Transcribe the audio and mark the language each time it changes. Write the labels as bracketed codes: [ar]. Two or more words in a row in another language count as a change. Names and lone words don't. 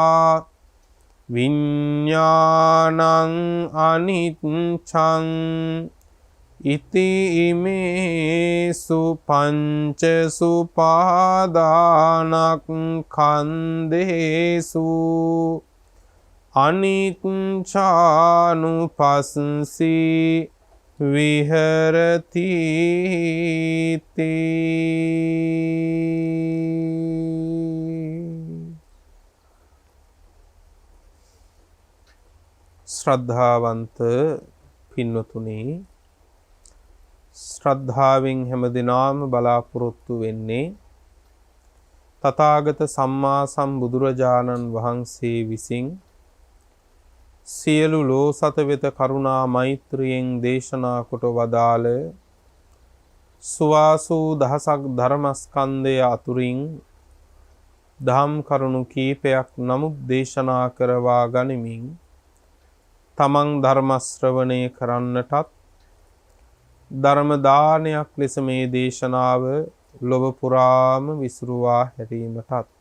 [pi] विज्ञानं अनिच्छं इति इमेषु पञ्चसु पादानस्कन्धेषु अनिच्छानुपस्सि विहरति ते। [si] श्रद्धावंत පින්වතුනි, ශ්‍රද්ධාවෙන් හැමදිනාම බලාපොරොත්තු වෙන්නේ තථාගත සම්මා සම්බුදුරජාණන් වහන්සේ විසින් සියලු ලෝසත වෙත කරුණා මෛත්‍රියෙන් දේශනා කොට වදාළ සුවාසූ දහසක් ධර්මස්කන්ධය අතුරින් දහම් කරුණු කීපයක් නමුත් දේශනා කරවා ගනිමින් තමන් ධර්ම ශ්‍රවණය කරන්නටත් ධර්ම දානයක් ලෙස මේ දේශනාව ලොව පුරාම විසුරුවා හැරීමටත්